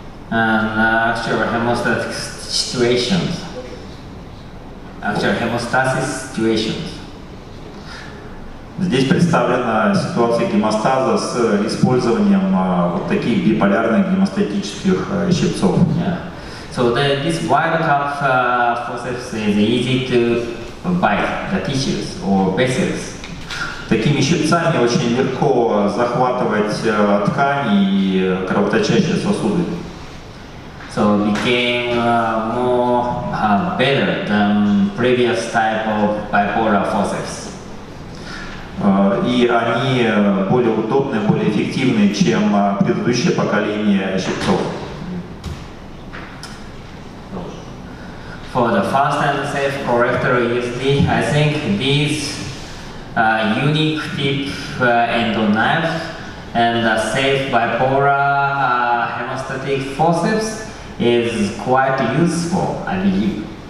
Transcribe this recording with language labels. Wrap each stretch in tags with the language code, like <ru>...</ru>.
<en>And hemostasis situations.</en> <ru>Здесь представлена ситуация гемостаза с использованием вот таких биполярных гемостатических щипцов.</ru> <en>Yeah. So this wide cup forceps is easy to bite the tissues or vessels.</en> <ru>Такими щипцами очень легко захватывать ткани и кровоточащие сосуды.</ru> <en>So it became more better than previous type of bipolar forceps.</en> <ru>И они более удобны, более эффективны, чем предыдущее поколение щипцов.</ru> <en>For the fast and safe colorectal ESD, I think these unique tip endo knife and the safe bipolar hemostatic forceps is quite useful, I believe.</en>